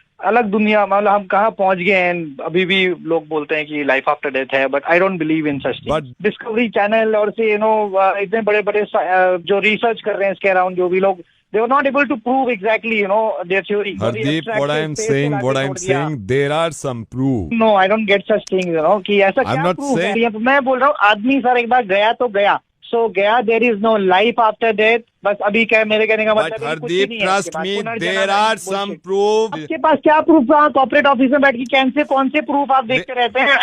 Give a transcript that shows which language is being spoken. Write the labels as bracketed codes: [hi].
[hi] अलग दुनिया, मतलब हम कहाँ पहुंच गए हैं। अभी भी लोग बोलते हैं कि लाइफ आफ्टर डेथ है, [en] But I don't believe in such things. [hi] Discovery channel और से इतने बड़े बड़े जो रिसर्च कर रहे हैं इसके अराउंड, जो भी लोग, [en] they were not able to prove exactly their theory. Hardeep, what I'm saying, there are some proof. No, I don't get such things, [hi] कि ऐसा क्या proof है? मैं बोल रहा हूँ आदमी सर एक बार गया तो गया, so गया, [en] there is no life after death. [hi] बस अभी क्या मेरे कहने का मतलब है, [en] Hardeep, trust me, there are some proof. [hi] आपके पास क्या प्रूफ? कॉर्पोरेट ऑफिस में बैठ के कौन से प्रूफ आप देखते रहते हैं?